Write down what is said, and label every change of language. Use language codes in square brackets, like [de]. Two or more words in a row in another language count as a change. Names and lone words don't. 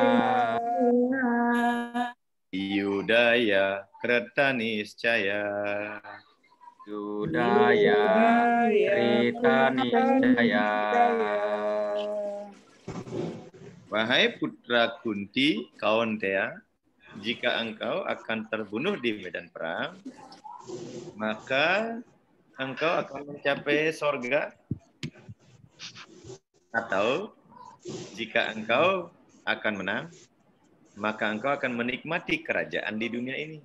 [sa] Yudaya kretaniscaya. Yudaya kretaniscaya. [id] Wahai putra Kunti, Kaunteya, jika engkau akan terbunuh di medan perang, maka engkau akan mencapai sorga. Atau jika engkau akan menang, maka engkau akan menikmati kerajaan di dunia ini.